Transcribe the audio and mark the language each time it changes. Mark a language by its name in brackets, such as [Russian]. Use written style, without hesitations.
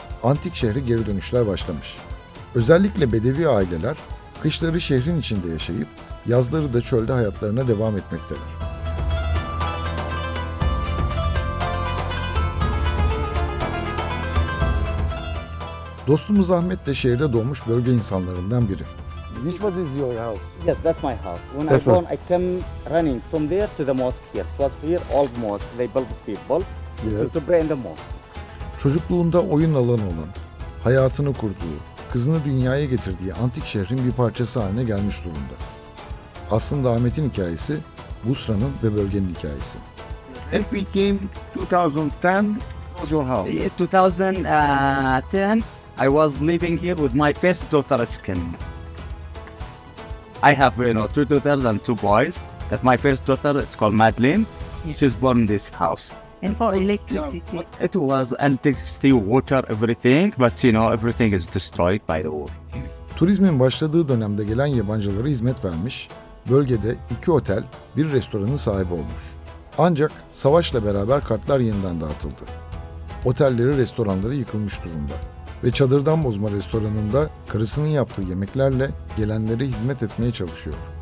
[Turkish] antik şehre geri dönüşler başlamış. Özellikle Bedevi aileler kışları şehrin içinde yaşayıp yazları da çölde hayatlarına devam etmekteler. Dostumuz Ahmet de şehirde doğmuş bölge insanlarından biri. [English] Which was is your house? Yes, that's my house. When That's I born, I came running from there to the mosque here. It was here, old mosque. They built people Yes. to pray in the mosque. [Turkish] Çocukluğunda oyun alanı olan, hayatını kurduğu, kızını dünyaya getirdiği antik şehrin bir parçası haline gelmiş durumda. Aslında Ahmet'in hikayesi, Busra'nın ve bölgenin hikayesi. [English] If we came 2010, was your house? 2010, I was living here with my first daughter, Skin. I have, two daughters and two boys. That's my first daughter. It's called Madeline. She's born in this house. And for electricity. It was electricity, water, everything, but everything is destroyed by the war. [Turkish] Turizmin başladığı dönemde gelen yabancılara hizmet vermiş, bölgede 2 otel, bir restoranın sahibi olmuş. Ancak savaşla beraber kartlar yeniden dağıtıldı. Otelleri, restoranları yıkılmış durumda. Ve çadırdan bozma restoranında karısının yaptığı yemeklerle gelenlere hizmet etmeye çalışıyor.